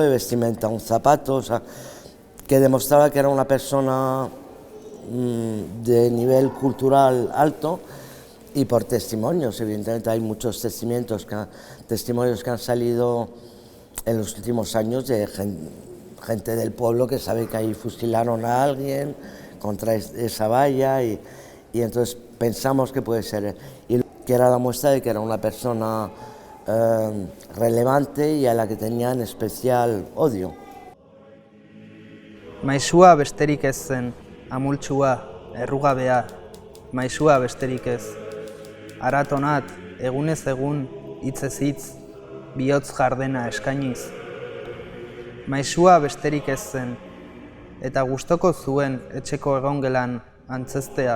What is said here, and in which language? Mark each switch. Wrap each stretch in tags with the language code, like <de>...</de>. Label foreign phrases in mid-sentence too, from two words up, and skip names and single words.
<es>de vestimenta, un zapato, o sea, que demostraba que era una persona de nivel cultural alto, y por testimonios, evidentemente hay muchos testimonios que han salido en los últimos años de gente del pueblo que sabe que ahí fusilaron a alguien contra esa valla y entonces pensamos que puede ser él. Y que era la muestra de que era una persona relevante y a la que tenían especial odio.</es> <eu>Maisua besterik ez zen, amultsua, errugabea, maisua besterik ez. Aratonat, egunez egun, hitzez hitz, bihotz jardena eskainiz. Maisua besterik ez zen, eta gustoko zuen etxeko egongelan antzeztea.</eu>